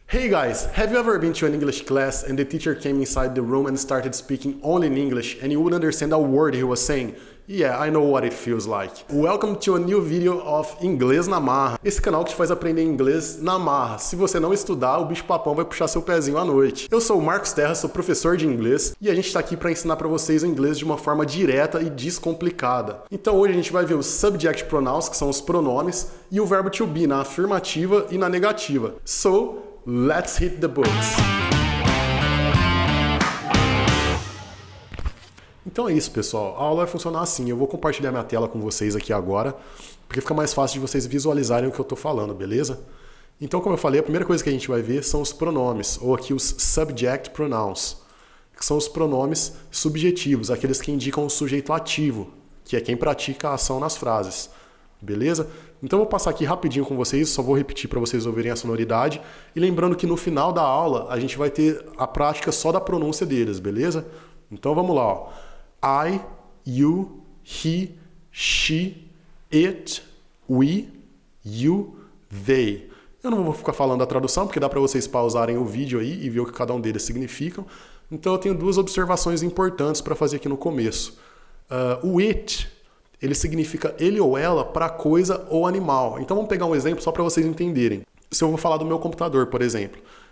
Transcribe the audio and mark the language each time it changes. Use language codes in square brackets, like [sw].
[en] Hey guys, have you ever been to an English class and the teacher came inside the room and started speaking only in English and you wouldn't understand a word he was saying? Yeah, I know what it feels like. Welcome to a new video of [pt] Inglês na Marra. Esse canal que te faz aprender inglês na marra. Se você não estudar, o bicho papão vai puxar seu pezinho à noite. Eu sou o Marcos Terra, sou professor de inglês e a gente está aqui para ensinar para vocês o inglês de uma forma direta e descomplicada. Então hoje a gente vai ver os subject pronouns, que são os pronomes, e o verbo to be na afirmativa e na negativa. [en] So, let's hit the books. [pt] Então é isso, pessoal. A aula vai funcionar assim. Eu vou compartilhar minha tela com vocês aqui agora, porque fica mais fácil de vocês visualizarem o que eu estou falando, beleza? Então, como eu falei, a primeira coisa que a gente vai ver são os pronomes, ou aqui os subject pronouns, que são os pronomes subjetivos, aqueles que indicam o sujeito ativo, que é quem pratica a ação nas frases, beleza? Então eu vou passar aqui rapidinho com vocês, só vou repetir para vocês ouvirem a sonoridade, e lembrando que no final da aula a gente vai ter a prática só da pronúncia deles, beleza? Então vamos lá, ó. [en] I, you, he, she, it, we, you, they. [pt] Eu não vou ficar falando a tradução, porque dá para vocês pausarem o vídeo aí e ver o que cada um deles significam. Então eu tenho duas observações importantes para fazer aqui no começo. O it, ele significa ele ou ela para coisa ou animal. Então vamos pegar um exemplo só para vocês entenderem. Se eu vou falar do meu computador, por exemplo.